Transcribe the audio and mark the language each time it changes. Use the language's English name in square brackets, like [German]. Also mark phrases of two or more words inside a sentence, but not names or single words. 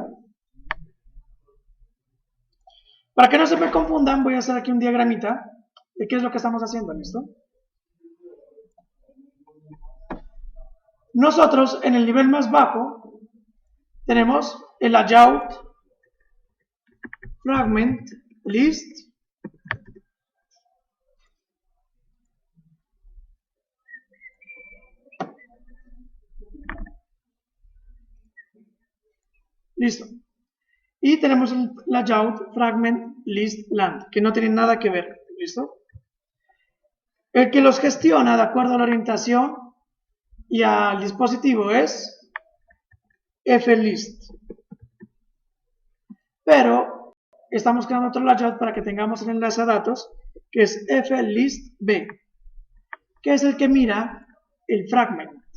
[Spanish] Para que no se me confundan, voy a hacer aquí un diagramita de qué es lo que estamos haciendo, ¿listo? Nosotros, en el nivel más bajo, tenemos el [English] layout fragment list [Spanish] listo. Y tenemos el [English] layout fragment list land, [Spanish] que no tiene nada que ver, ¿listo? El que los gestiona de acuerdo a la orientación y al dispositivo es flist. Pero estamos creando otro layout para que tengamos el enlace a datos, que es flistb, que es el que mira el fragment.